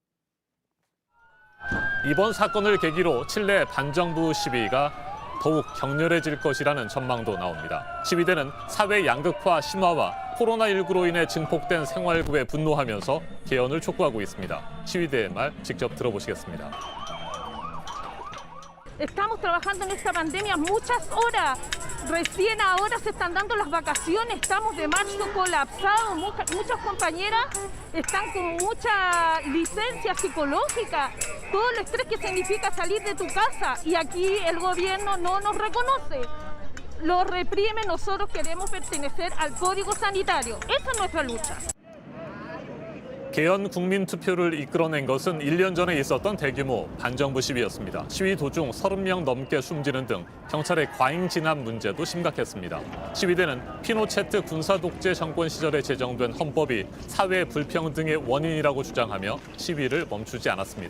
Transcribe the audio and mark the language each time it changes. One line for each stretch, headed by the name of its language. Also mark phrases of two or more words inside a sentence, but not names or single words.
Korean: 이번 사건을 계기로 칠레 반정부 시위가 더욱 격렬해질 것이라는 전망도 나옵니다. 시위대는 사회 양극화 심화와 코로나19로 인해 증폭된 생활고에 분노하면서 개헌을 촉구하고 있습니다. 시위대의 말 직접 들어보시겠습니다.
Spanish: Estamos trabajando en esta pandemia muchas horas. Recién ahora se están dando las vacaciones. Estamos de marzo colapsados. Muchas compañeras están con mucha licencia psicológica. Todo el estrés que significa salir de tu casa. Y aquí el gobierno no nos reconoce. Lo reprime. Nosotros queremos pertenecer al Código Sanitario. Esa es nuestra lucha.
Korean: 개헌 국민투표를 이끌어낸 것은 1년 전에 있었던 대규모 반정부 시위였습니다. 시위 도중 30명 넘게 숨지는 등 경찰의 과잉 진압 문제도 심각했습니다. 시위대는 피노체트 군사독재 정권 시절에 제정된 헌법이 사회 불평등의 원인이라고 주장하며 시위를 멈추지 않았습니다.